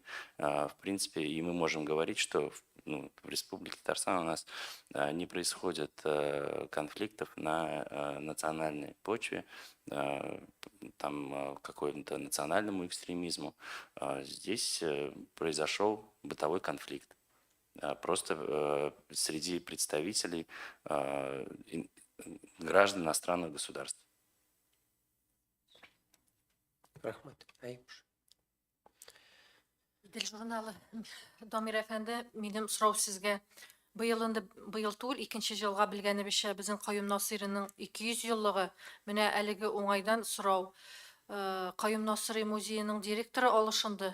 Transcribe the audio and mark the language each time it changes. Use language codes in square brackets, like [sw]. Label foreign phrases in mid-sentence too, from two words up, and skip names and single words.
[ru] В принципе, и мы можем говорить, что в Республике Татарстан у нас не происходит конфликтов на национальной почве, там какому-то национальному экстремизму. Здесь произошел бытовой конфликт. Просто среди представителей граждан иностранных государств. [tt] Рахмет. Аюш. Дил журналы Дамир әфәнде, минем сорау сезгә. Быел түгел, 2нче елга белгәнебезчә, безнең Каюм Насыйриның 200 еллыгы. Менә әлеге уңайдан сорау. Каюм Насыйри музееның директоры алышынды.